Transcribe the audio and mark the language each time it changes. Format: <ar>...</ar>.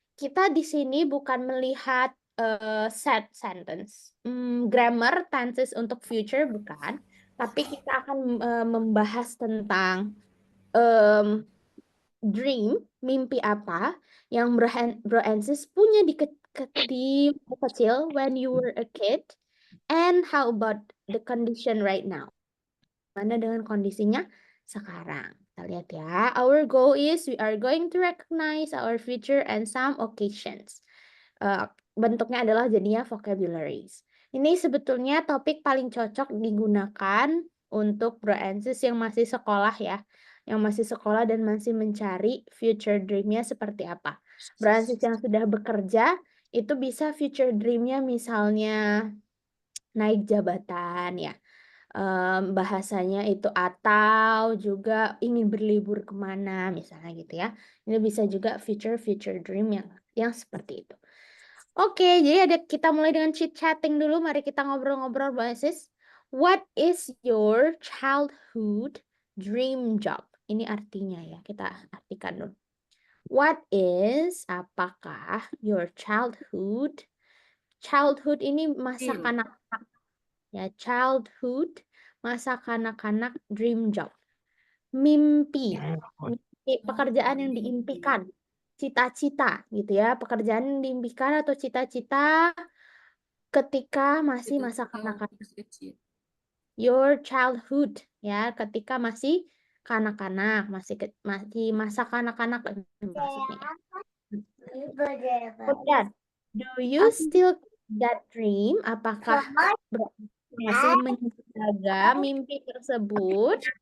<id>Kita di sini bukan melihat set sentence, grammar, tenses untuk future bukan, tapi kita akan membahas tentang dream, mimpi apa yang Bro Ansis punya di kecil</id> <en>when you were a kid, and how about the condition right now?</en> <id>Mana dengan kondisinya sekarang? Kita lihat ya.</id> <en>Our goal is we are going to recognize our future and some occasions.</en> <id>Bentuknya adalah jadinya vocabularies. Ini sebetulnya topik paling cocok digunakan untuk bro and sis yang masih sekolah ya. Yang masih sekolah dan masih mencari future dream-nya seperti apa. Bro and sis yang sudah bekerja, itu bisa future dream-nya misalnya naik jabatan ya. Bahasanya itu atau juga ingin berlibur kemana misalnya gitu ya. Ini bisa juga future dream yang seperti itu. Oke, jadi kita mulai dengan chit chatting dulu. Mari kita ngobrol-ngobrol, Bu Sis.</id> <en>What is your childhood dream job?</en> <id>Ini artinya ya, kita artikan dulu.</id> <en>What is, apakah your childhood?</en> <id>Childhood ini masa kanak-kanak ya, childhood masa kanak-kanak dream job. Mimpi, pekerjaan yang diimpikan, cita-cita gitu ya, pekerjaan yang diimpikan atau cita-cita ketika masih masa kanak-kanak. Your childhood ya, ketika masih kanak-kanak, masih masa kanak-kanak maksudnya ya. Kemudian,</id> <en>do you still that dream?</en> <id>Apakah masih menjaga mimpi tersebut?</id>